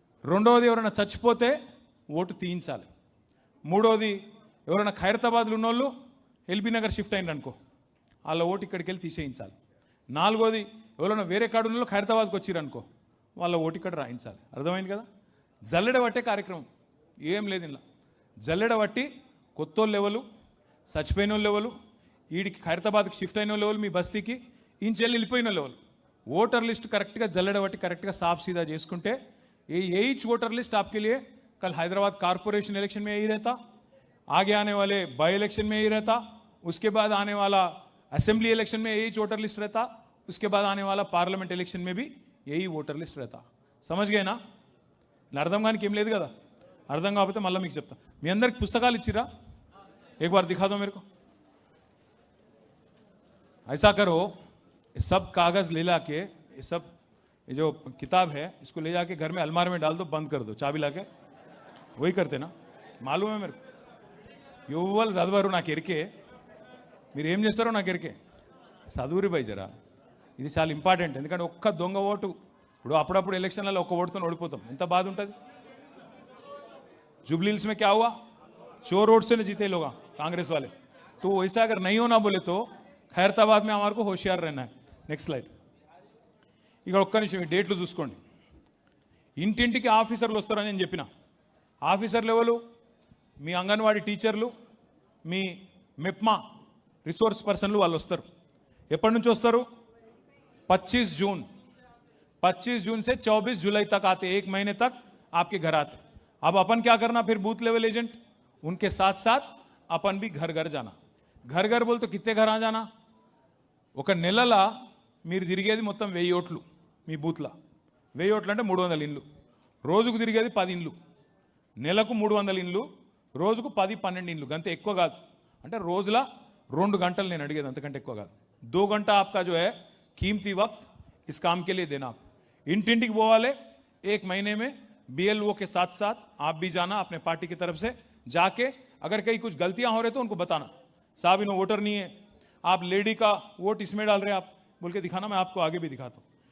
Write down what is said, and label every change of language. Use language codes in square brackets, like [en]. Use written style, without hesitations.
[te] రెండవది, ఎవరైనా చచ్చిపోతే ఓటు తీయించాలి. మూడవది, ఎవరైనా ఖైరతాబాద్లో ఉన్నోళ్ళు ఎల్బీ నగర్ షిఫ్ట్ అయిందనుకో, వాళ్ళ ఓటు ఇక్కడికి వెళ్ళి తీసేయించాలి. నాలుగోది, ఎవరైనా వేరే కాడు ఉన్నోళ్ళు ఖైరతాబాద్కి వచ్చిరనుకో, వాళ్ళ ఓటు ఇక్కడ రాయించాలి. అర్థమైంది కదా? జల్లెడ పట్టే కార్యక్రమం ఏం లేదు ఇలా. జల్లెడ పట్టి కొత్తోళ్ళు లెవెలు, చచ్చిపోయిన వాళ్ళు లెవెలు, వీడికి ఖైరతాబాద్కి షిఫ్ట్ అయిన లెవెల్, మీ బస్తీకి ఇంచెల్లి వెళ్ళిపోయిన లెవెల్, ఓటర్ లిస్ట్ కరెక్ట్గా జల్లెడ పట్టి కరెక్ట్గా [hi] साफ सीधा [te] చేసుకుంటే [hi] यही वोटर लिस्ट आपके लिए कल हैदराबाद कारपोरेशन इलेक्शन में यही रहता, आगे आने वाले बाई इलेक्शन में यही रहता, उसके बाद आने वाला असेंबली इलेक्शन में यही वोटर लिस्ट रहता, उसके बाद आने वाला पार्लियामेंट इलेक्शन में भी यही वोटर लिस्ट रहता. समझ गए ना? [te] అర్థం కానీ ఏం లేదు కదా. అర్థం కాకపోతే మళ్ళీ మీకు చెప్తా. మీ అందరికి పుస్తకాలు ఇచ్చిరా? [hi] एक बार दिखा दो मेरे को. ऐसा करो, सब कागज ले ला के, ये सब ये जो किताब है इसको ले जाके घर में अलमारी में डाल दो, बंद कर दो चाबी लाके. वही करते ना, मालूम है मेरे को. [te] యువలు చదవరు నాకు ఎరికే, మీరు ఏం చేస్తారో నాకు ఎరికే. చదువురి బై జరా, ఇది చాలా ఇంపార్టెంట్. ఎందుకంటే ఒక్క దొంగ ఓటు, ఇప్పుడు అప్పుడప్పుడు ఎలక్షన్లలో ఒక్క ఓటుతో ఓడిపోతాం, ఎంత బాధ ఉంటుంది. [hi] जुबली हिल्स में क्या हुआ? चोर वोट से जीते लोग कांग्रेस वाले. तो वैसा अगर नहीं होना बोले तो खैरताबाद में हमारे को होशियार रहना है. [te] Next slide. ఇక్కడ ఒక్క నిమిషం ఈ డేట్లు చూసుకోండి. ఇంటింటికి ఆఫీసర్లు వస్తారని నేను చెప్పిన. ఆఫీసర్లు ఎవరు? మీ అంగన్వాడీ టీచర్లు, మీ మెప్మా రిసోర్స్ పర్సన్లు వాళ్ళు వస్తారు. ఎప్పటి నుంచి వస్తారు? [hi] 25 जून. 25 जून से 24 जुलाई तक आते, 1 महीने तक आपके घर आते. अब अपन क्या करना फिर? बूथ लेवल एजेंट, उनके साथ साथ अपन भी घर घर जाना. घर घर बोल तो कितने घर आ जाना? [te] ఒక నెలలా మీరు తిరిగేది మొత్తం 1000 ఓట్లు మీ బూత్లో. 1000 ఓట్లు అంటే 300 ఇండ్లు. రోజుకు తిరిగేది 10 ఇండ్లు. నెలకు 300 ఇండ్లు, రోజుకు 10-12 ఇండ్లు. అంతే, ఎక్కువ కాదు. అంటే రోజుల 2 గంటలు నేను అడిగేది, అంతకంటే ఎక్కువ కాదు. [hi] 2 घंटा आपका जो है कीमती वक्त इस काम के लिए देना. इंटिंटिक बोवाले 1 महीने में BLO के साथ साथ आप भी जाना अपने पार्टी की तरफ से, जाके अगर कहीं कुछ गलतियां हो रहे तो उनको बताना, साहब इन्हों वोटर नहीं है, आप लेडी का वोट इसमें डाल रहे हैं, आप बोल के दिखाना, मैं आपको आगे भी दिखाता हूँ.